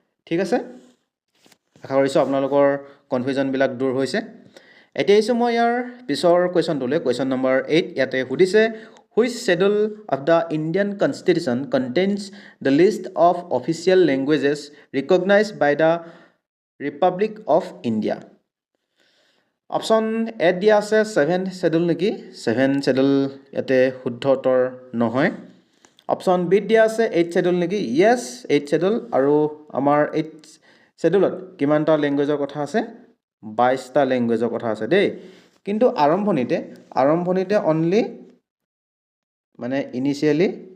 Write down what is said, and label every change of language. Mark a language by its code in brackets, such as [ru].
[as] ঠিক আছে, আশা কৰিছোঁ আপোনালোকৰ কনফিউজনবিলাক দূৰ হৈছে। এতিয়া আহিছোঁ মই ইয়াৰ পিছৰ কুৱেশ্যনটোলৈ, কুৱেশ্যন নম্বৰ 8। ইয়াতে সুধিছে [en] which schedule of the Indian Constitution contains the list of official languages recognized by the Republic of India? [as] Option এত দিয়া আছে 7th শ্বেডিউল নেকি 7th শ্বেডিউল ইয়াতে শুদ্ধ উত্তৰ নহয় অপশ্যন বিত দিয়া আছে 8th শ্বেডিউল নেকি য়েছ 8th শ্বেডিউল আৰু আমাৰ 8th শ্বেডিউলত কিমানটা লেংগুৱেজৰ কথা আছে 22টা লেংগুৱেজৰ কথা আছে দেই কিন্তু আৰম্ভণিতে অনলি মানে ইনিচিয়েলি